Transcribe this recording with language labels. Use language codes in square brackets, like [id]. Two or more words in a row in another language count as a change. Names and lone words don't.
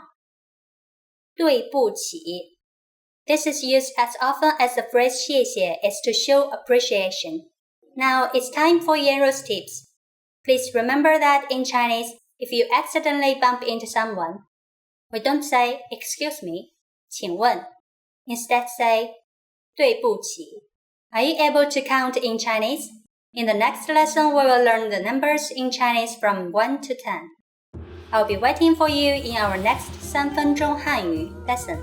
[zh] 对不起. [en] This is used as often as the phrase 谢谢 is to show appreciation. Now it's time for Yanru's tips. Please remember that in Chinese, if you accidentally bump into someone, we don't say excuse me, [zh] 请问. [en] Instead say 对不起. Are you able to count in Chinese? In the next lesson, we will learn the numbers in Chinese from 1 to 10. I'll be waiting for you in our next [zh] 3 分钟汉语 [en] lesson.